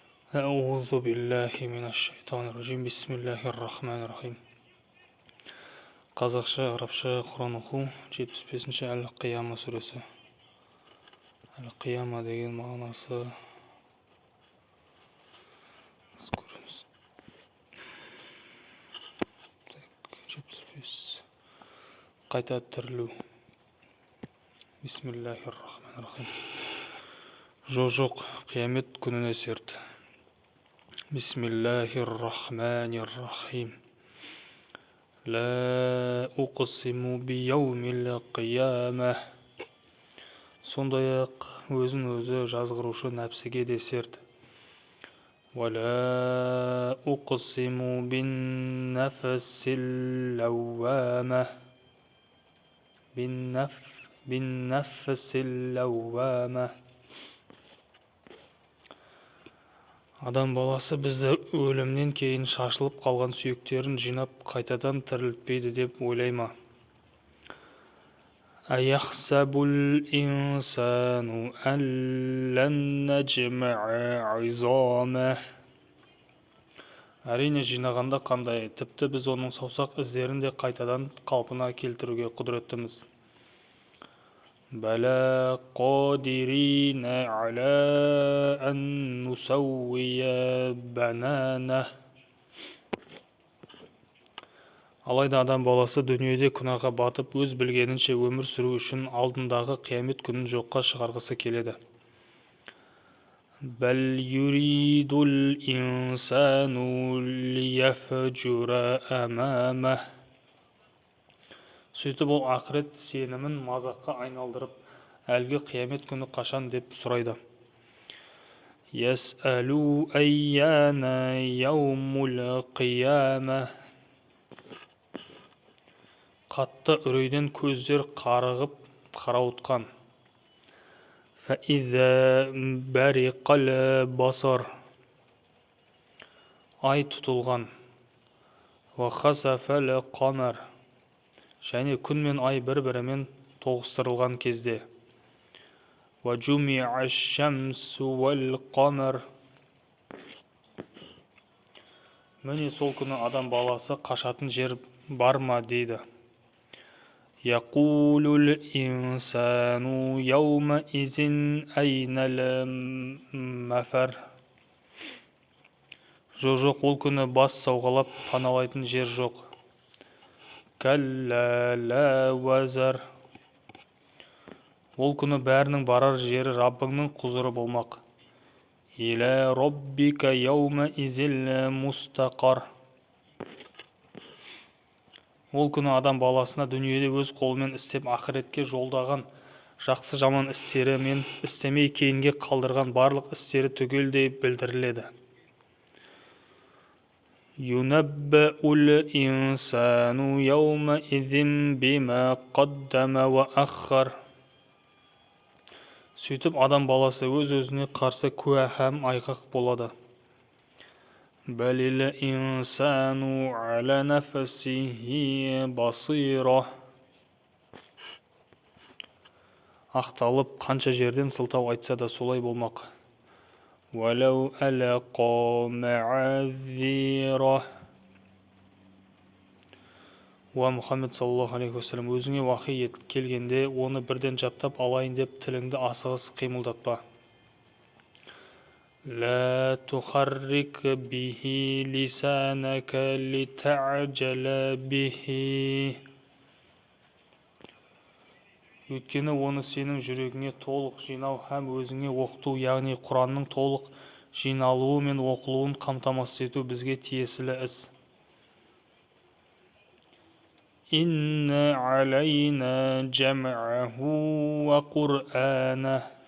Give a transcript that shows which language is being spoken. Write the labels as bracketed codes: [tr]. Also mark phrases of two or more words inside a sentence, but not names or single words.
[ar] أعوذ بالله من الشيطان الرجيم بسم الله الرحمن الرحيم [kk] Қазақша, арабша Құран оқу 75-ші Әл-Қияма сүресі. Әл-Қияма деген мағынасы көріңіз. 75 қайта тірілу. [ar] بسم الله الرحمن الرحيم. [kk] Жоқ, қиямет күніне серт. [ar] بسم الله الرحمن الرحيم. لا أقسم بيوم القيامة. [kk] Сондай-ақ өзін өзі жазғырушы нәпсіге де серт. [ar] ولا أقسم بالنفس اللوامة. بالنفس اللوامة. [kk] Адам баласы бізді өлімнен кейін шашылып қалған сүйектерін жинап қайтадан тірілтпейді деп ойлай ма? [ar] أيحسب الإنسان ألن نجمع عظامه. [kk] Әрине жинағанда қандай, тіпті біз оның саусақ іздерін де қайтадан қалпына келтіруге құдіреттіміз. [ar] بلى قادرين على أن نسوي بنانه. [kk] Алайда адам баласы дүниеде күнәға батып, өз білгенінше өмір сүру үшін алдындағы қиямет күнін жоққа шығарғысы келеді. [ar] بل يريد الإنسان ليفجر أمامه. [kk] Сөйтіп ол ақырет сенімін мазаққа айналдырып, әлгі қиямет күні қашан деп сұрайды. [ar] يسأل أيان يوم القيامة. [kk] Қатты үрейден көздер қарығып қарауытқан. [ar] فإذا برق البصر. [kk] Ай тұтылған. [ar] وخسف القمر. [kk] Және күн мен ай бір-бірімен тоғыстырылған кезде. [ar] وَجُمِعَ الشَّمْسُ وَالْقَمَرُ. [kk] Міне сол күні адам баласы қашатын жер бар ма дейді. [ar] يَقُولُ الْإِنسَانُ يَوْمَئِذٍ أَيْنَ الْمَفَرُ. [kk] Жоқ, ол күні бас сауғалап паналайтын жер жоқ. [ar] كلا لا وزر. [kk] Ол күні бәрінің барар жері Раббыңның құзыры болмақ. [ar] إلى ربك يومئذ المستقر. [kk] Ол күні адам баласына дүниеде өз қолымен істеп ақыретке жолдаған жақсы жаман істері мен істемей кейінге қалдырған барлық істері түгелдей білдіріледі. [ar] يُنَبَّأُ الْإِنسَانُ يَوْمَئِذٍ بِمَا قَدَّمَ وَأَخَّرَ. [kk] Сөйтіп адам баласы өз-өзіне қарсы куә һәм айғақ болады. [ar] بَلِ الْإِنسَانُ عَلَى نَفْسِهِ بَصِيرَةٌ. [kk] Ақталып, қанша жерден сылтау айтса да солай болмақ. [ar] وَلَوْ أَلْقَى مَعَاذِيرَهُ. [kk] Уа Мұхаммед [ar] صلى الله عليه وسلم, [kk] өзіңе уахи келгенде оны бірден жаттап алайын деп тіліңді асығыс қимылдатпа. [ar] لا تحرك به لسانك لتعجل به. [kk] Өйткені оны сенің жүрегіңе толық жинау һәм өзіңе оқыту, яғни Құранның толық жиналуы мен оқылуын қамтамасыз ету бізге тиесілі іс. [ar] إن علينا جمعه وقرآنه.